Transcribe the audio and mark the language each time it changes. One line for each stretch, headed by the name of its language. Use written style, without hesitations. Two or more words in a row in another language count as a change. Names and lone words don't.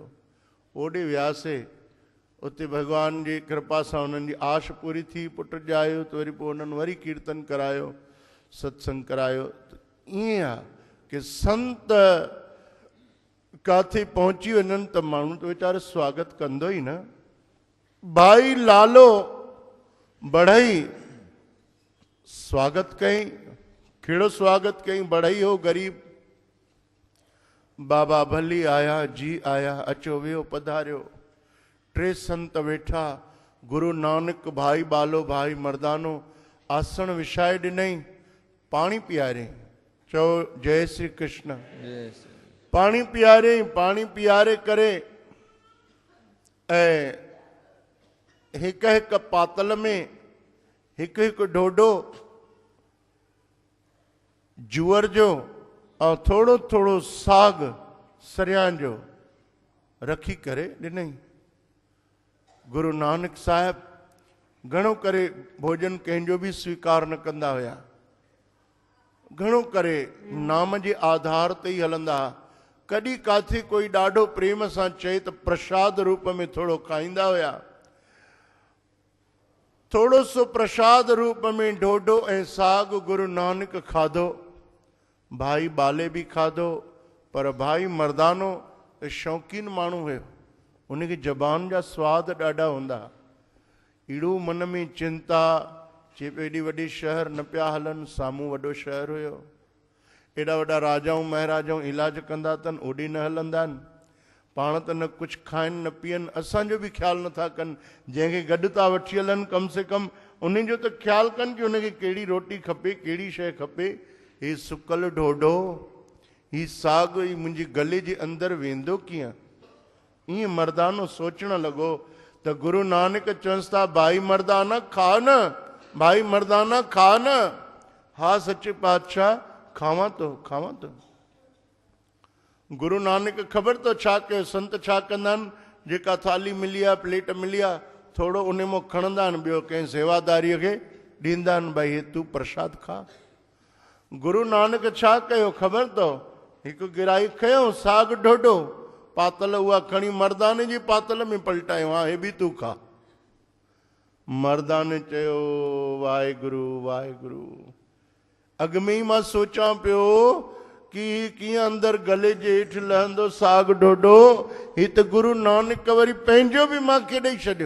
Sindhi: ओॾे वियासीं, उते भॻवान जी कृपा सां उन्हनि जी आश पूरी थी, पुट ॼायो, त वरी पोइ उन्हनि वरी कीर्तन करायो, सत्संग करायो। ईअं आहे कि संत काथे पहुची वञनि त माण्हू त वीचारो स्वागत कंदो ई न। भाई लालो बढ़ई स्वागत कई, कहिड़ो स्वागत कई? बढ़ई हो गरीब। बाबा भली आया, जी आया, अचो वेहो पधारियो। टे संत वेठा, गुरु नानक भाई बालो भाई मर्दानो आसन विछाए ॾिनई, पाणी पीआरे। चओ जय श्री कृष्ण। पाणी पीआरे, पाणी पीआरे करे ऐं हिकु हिकु पातल में हिकु हिकु ढोढो जूअर जो ऐं थोरो थोरो साग सरियां जो रखी करे ॾिनई। गुरु नानक साहिब घणो करे भोजन कंहिंजो बि स्वीकार न कंदा हुया, घणो करे नाम जे आधार ते ई हलंदा। कॾहिं काथे कोई ॾाढो प्रेम सां चए त प्रसाद रूप में थोरो खाईंदा हुया। थोरो सो प्रसाद रूप में ढोढो ऐं साग गुरु नानक खाधो। भाई बाले बि खाधो, पर भाई मर्दानो शौक़ीन माण्हू हुयो, उनखे ज़बान जा सवाद ॾाढा हूंदा। अहिड़ो मन में चिंता, चए पियो एॾी वॾी शहर न पिया हलनि, साम्हूं वॾो शहर हुयो, एॾा वॾा राजाऊं महाराजाऊं इलाज कंदा अथनि, ओॾी न हलंदा आहिनि। पाण त न कुझु खाइनि न पीअनि, असांजो बि ख़्यालु नथा कनि। जंहिंखे गॾु था वठी हलनि कम से कम उन जो त ख़्यालु कनि कि उनखे कहिड़ी रोटी खपे, कहिड़ी शइ खपे। ही सुकल ढोढो, ही साग, ही मुंहिंजे गले जे अंदरि वेंदो कीअं? ईअं मर्दानो सोचणु लॻो त गुरु नानक चवंसि था भाई मर्दाना खा न, भाई मर्दाना खा न। हा सचे पातशाह खावां थो, खावां थो। गुरु नानक ख़बर तो छा कयो, संत छा कंदा आहिनि? जेका थाली मिली आहे, प्लेट मिली आहे, थोरो उन मां खणंदा आहिनि, ॿियो कंहिं सेवादारीअ खे ॾींदा आहिनि, भई हे तूं प्रसाद खा। गुरु नानक छा कयो ख़बर अथव? हिकु गिराई खयो साग ढोढो, पातल उहा खणी मर्दाने जी पातल में पलटायो, हा हे बि तूं खा। मर्दाने चयो वाहेगुरु वाहेगुरु। अॻु में ई मां सोचां पियो कि कीअं अंदरि गले जे हेठि लहंदो साग ढोढो, ही त गुरु नानक वरी पंहिंजो बि मूंखे ॾेई छॾियो।